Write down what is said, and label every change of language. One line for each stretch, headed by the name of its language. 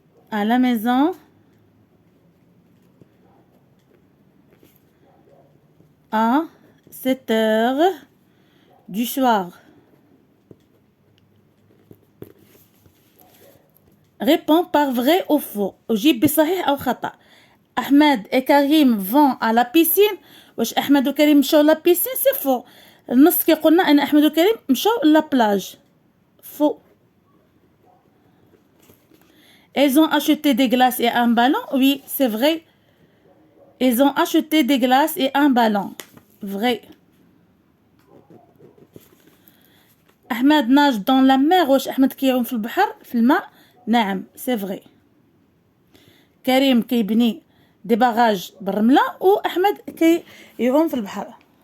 French: À la maison à 7 heures du soir. Réponds par vrai ou faux.
Arabic: أجيب بصحيح أو خطأ.
French: أحمد et Karim vont à la piscine.
Arabic: واش أحمد وكريم مشاو لا بيسين؟ سي فو. النص كيقولنا أن أحمد وكريم مشاو لا بلاج.
French: فو. Ils ont acheté des glaces et un ballon. Oui, c'est vrai. Ils ont acheté des glaces et un ballon. Vrai. أحمد nage dans la mer.
Arabic: واش أحمد كيعوم في البحر في الماء؟ نعم،
French: c'est vrai.
Arabic: كريم كيبني دي باراج بالرملة، وأحمد كيعوم في البحر.